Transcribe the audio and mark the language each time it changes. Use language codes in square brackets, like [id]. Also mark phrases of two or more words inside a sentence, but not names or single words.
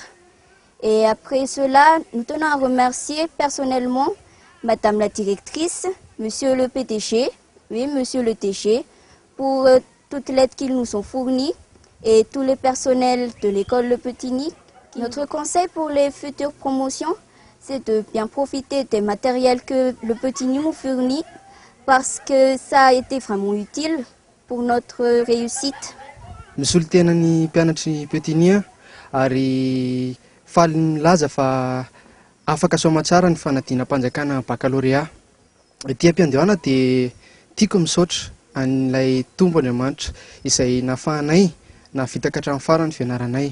[fr] Et après cela, nous tenons à remercier personnellement Madame la directrice, Monsieur le PTG, Monsieur le TG pour toute l'aide qu'ils nous ont fournie et tous les personnels de l'école Le Petigny. Notre conseil pour les futures promotions, c'est de bien profiter des matériels que Le Petigny nous fournit parce que ça a été vraiment utile pour notre réussite. [mg] Misolo tena ny mpianatry Petigny ary faly milaza fa afaka soma tsara ny fanadinam-panjakana baccalauréat. Ety am-piandohana dia tiako misaotra an'ilay tombo Andriamanitra izay nafahanay navita ka hatramin'ny farany fianaranay.